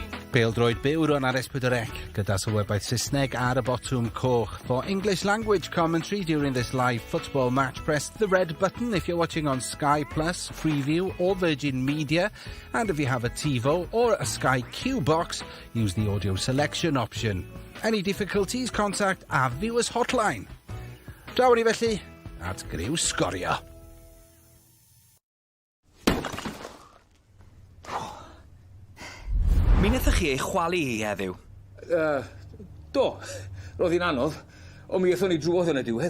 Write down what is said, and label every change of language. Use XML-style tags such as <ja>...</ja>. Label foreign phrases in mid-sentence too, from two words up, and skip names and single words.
<cy>Pel-droed byw rwan ar S4C, gyda sylwebaeth Saesneg ar y botwm coch.</cy> <en>For English language commentary during this live football match, press the red button if you're watching on Sky Plus, Freeview or Virgin Media. And if you have a TiVo or a Sky Q box, use the audio selection option. Any difficulties, contact our viewers hotline.</en> <cy>Draw ni felly at Griw Sgorio. Mi wnaethoch chi ei chwalu hi heddiw? Do, roedd hi'n anodd, ond mi eithon ni drwodd yn y diwedd.</cy>